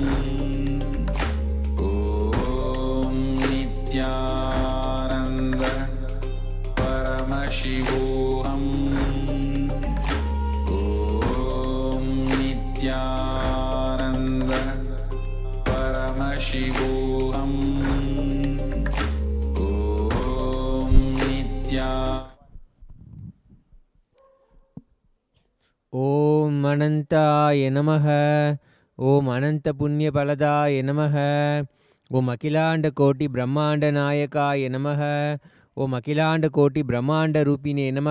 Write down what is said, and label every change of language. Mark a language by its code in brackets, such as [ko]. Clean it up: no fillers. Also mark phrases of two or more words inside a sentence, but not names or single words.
[sa] ॐ नित्यानन्द परमशिवोहम्. ॐ नित्यानन्द परमशिवोहम्. ॐ नित्यानन्द. ॐ अनन्ताय नमः. ॐ अनन्त पुण्य फलदाय नमः. ॐ अखिलाण्ड कोटि ब्रह्माण्ड नायकाय नमः. ॐ अखिलाण्ड कोटि ब्रह्माण्ड रूपिणे नमः.